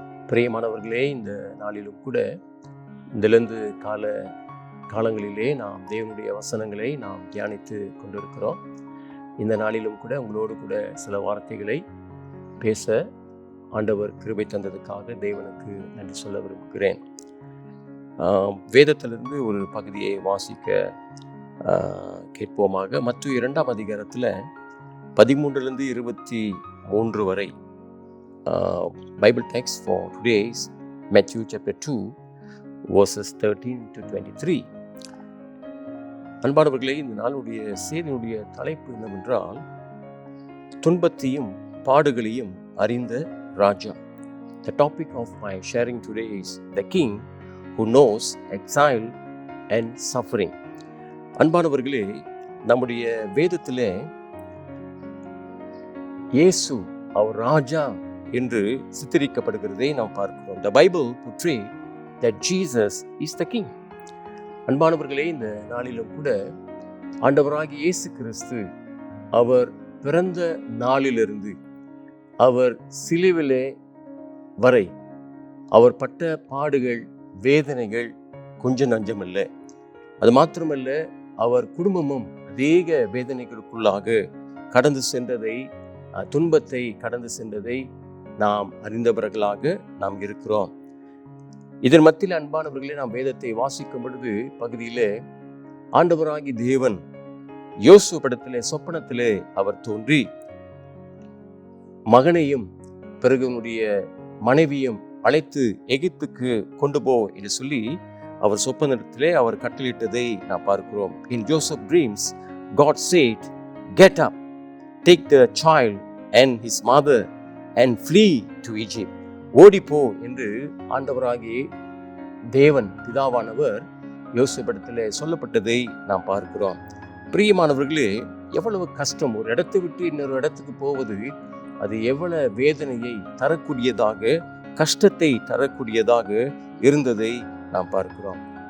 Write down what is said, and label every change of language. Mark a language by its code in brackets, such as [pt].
[ta] பிரியமானவர்களே, இந்த நாளிலும் கூட இதிலிருந்து காலங்களிலே நாம் தேவனுடைய வசனங்களை நாம் தியானித்து கொண்டிருக்கிறோம். இந்த நாளிலும் கூட உங்களோடு கூட சில வார்த்தைகளை பேச ஆண்டவர் கிருபை தந்ததுக்காக தேவனுக்கு நன்றி சொல்ல விரும்புகிறேன். வேதத்திலிருந்து ஒரு பகுதியை வாசிக்க கேட்போமாக. மத்தேயு 2ஆம் அதிகாரத்தில் 13-23 வரை [en] Bible text for today is Matthew chapter 2 verses 13-23. [ta] அன்பானவர்களே, இந்த நாளுடைய செய்தியினுடைய தலைப்பு என்னவென்றால், துன்பத்தையும் பாடுகளையும் அறிந்த ராஜா. [en] The topic of my sharing today is the king who knows exile and suffering. [ta] அன்பானவர்களே, நம்முடைய வேதத்திலே இயேசு அவர் ராஜா என்று சித்தரிக்கப்படுகிறதை நாம் பார்க்கிறோம். [en] The Bible portrays that Jesus is the king. [ta] அன்பானவர்களே, இந்த நாளிலும் கூட ஆண்டவராகிய இயேசு கிறிஸ்து அவர் பிறந்த நாளிலிருந்து அவர் சிலுவிலே வரை அவர் பட்ட பாடுகள் வேதனைகள் கொஞ்சம் நஞ்சமல்ல. அது மாத்திரமல்ல, அவர் குடும்பமும் அநேக வேதனைகளுக்குள்ளாக கடந்து சென்றதை, துன்பத்தை கடந்து சென்றதை நாம் அறிந்தவர்களாக நாம் இருக்கிறோம். இதன் மத்தியில் அன்பானவர்களே, நாம் வேதத்தை வாசிக்கும் பொழுது பகுதியிலே ஆண்டவராகி தேவன் யோசு படத்திலே சொப்பனத்திலே அவர் தோன்றி மகனையும் பிறகு மனைவியும் அழைத்து எகிப்துக்கு கொண்டு போ என்று சொல்லி அவர் சொப்பனத்திலே அவர் கட்டளையிட்டதை நாம் பார்க்கிறோம். [en] In Joseph dreams, God said, "Get up, take the child and his mother and flee to Egypt." [ta] ஓடிப்போ என்று ஆண்டவராகிய தேவன் பிதாவானவர் யோசேப்பிடத்திலே சொல்லப்பட்டதை நாம் பார்க்கிறோம். பிரியமானவர்களே, எவ்வளவு கஷ்டம்! ஒரு இடத்தை விட்டு இன்னொரு இடத்துக்கு போவது அது எவ்வளவு வேதனையை தரக்கூடியதாக, கஷ்டத்தை தரக்கூடியதாக இருந்ததை நாம் பார்க்கிறோம்.